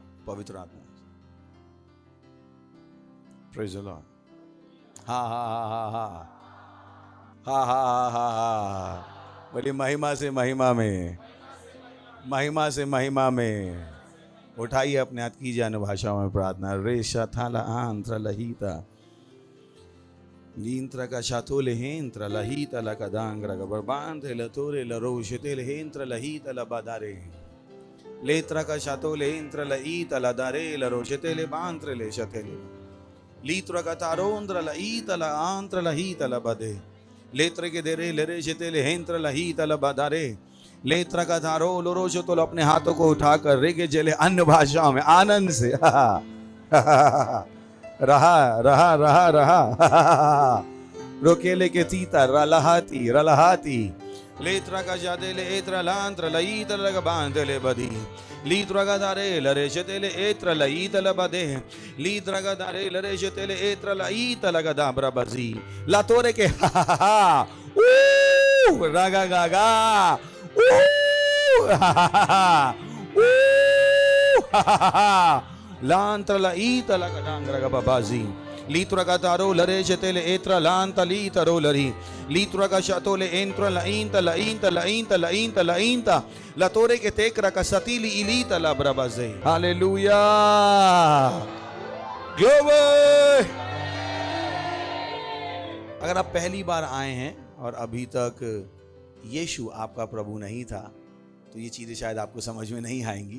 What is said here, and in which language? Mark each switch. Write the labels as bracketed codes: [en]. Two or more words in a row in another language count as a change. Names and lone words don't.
[hi] पवित्र आत्मा। [en] praise the Lord. हा हा हा हा हा हा हा हा। [hi] बड़ी महिमा से महिमा में, महिमा से महिमा में। उठाइए अपने हाथ, कीजिए अन्य भाषाओं में प्रार्थना। रेशा थाला आंत्र लहीता लींत्र का शातोले हेंत्र लहीता लकदांग्र गबरबांध लतोरे लरोशतेले हेंत्र लहीता लबादारे लेत्र का शातोले हेंत्र लहीता लदारे लरोशतेले बांत्र ले शतेले लीत्र का तारोंद्र लहीता ल आंत्र लहीता लबदे लेत्र के देरे लरे शतेले हेंत्र लहीता लबादारे लेत्र का धारो लोरोशो। तो अपने हाथों को उठाकर रेगे जले अन्य भाषाओं में आनंद से रहा रहा रहा रहा रोकेले के तीता रलहाती रलहाती लेत्र का जादे ले एत्र लांत्र लईत लग बांध ले बदी लीत्र का दारे लरे शतेले एत्र लईत लबदे लीत्र का दारे लरे शतेले एत्र लईत लग दाब्रा बजी लातोरे के रगा गागा लांत्र लईत लकडांग्र गबाजी लीत्र का तारो लरे शतेले एत्र लांत लीतरो लरी लीत्र का शतोले एंत्र लईंत लईंत लईंत लईंत लईंत लतोरे के तेकरा का सतीली इलीत लब्रबजे। हालेलुया, ग्लोरी। अगर आप पहली बार आए हैं और अभी तक यीशु आपका प्रभु नहीं था, तो ये चीज़ें शायद आपको समझ में नहीं आएंगी।